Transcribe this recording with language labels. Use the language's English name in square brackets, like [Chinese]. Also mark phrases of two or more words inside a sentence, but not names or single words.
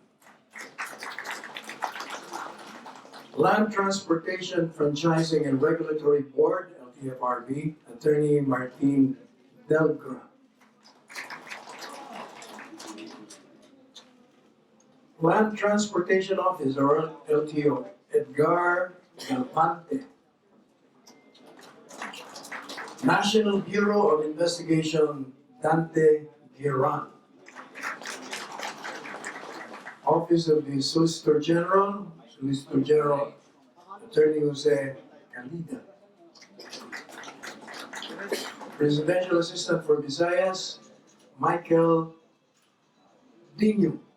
[English] Land Transportation Franchising and Regulatory Board, LTFRB, Attorney Martin Delgra. Land Transportation Office, or LTO, Edgar Galpante. National Bureau of Investigation, Dante Giran. Office of the Solicitor General, Attorney Jose Calida. Presidential Assistant for Visayas, Michael Dino.